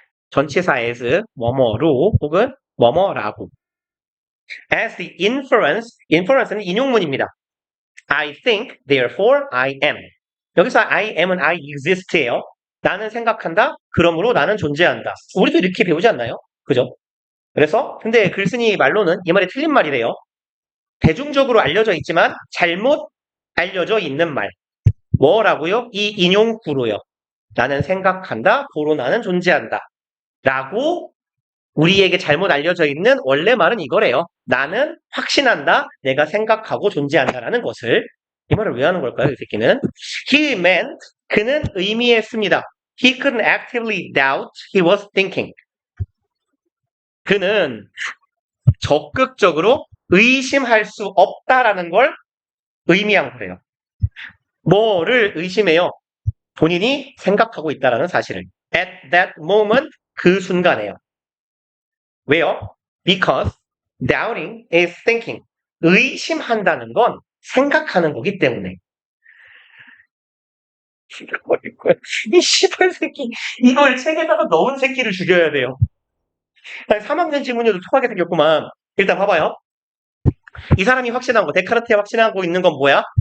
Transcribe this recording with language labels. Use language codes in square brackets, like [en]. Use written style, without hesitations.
[ko] 전치사 as 뭐뭐로 혹은 뭐뭐라고. [en] as the inference는 [ko] 인용문입니다. [en] I think, therefore I am. [ko] 여기서 [en] I am은 I exist예요. [ko] 나는 생각한다. 그러므로 나는 존재한다. 우리도 이렇게 배우지 않나요? 그죠? 그래서 근데 글쓴이 말로는 이 말이 틀린 말이래요. 대중적으로 알려져 있지만 잘못 알려져 있는 말. 뭐라고요? 이 인용구로요. 나는 생각한다. 고로 나는 존재한다. 라고 우리에게 잘못 알려져 있는 원래 말은 이거래요. 나는 확신한다. 내가 생각하고 존재한다라는 것을. 이 말을 왜 하는 걸까요? 이 새끼는. [en] He meant, [ko] 그는 의미했습니다. [en] He couldn't actively doubt he was thinking. [ko] 그는 적극적으로 의심할 수 없다라는 걸 의미한 거예요. 뭐를 의심해요? 본인이 생각하고 있다라는 사실을. [en] At that moment, [ko] 그 순간에요. 왜요? [en] Because doubting is thinking. [ko] 의심한다는 건 생각하는 거기 때문에. 이 씨발 새끼. 이걸 책에다가 넣은 새끼를 죽여야 돼요. 3학년 지문에도 통하게 생겼구만. 일단 봐봐요. 이 사람이 확신한 거, 데카르트에 확신하고 있는 건 뭐야?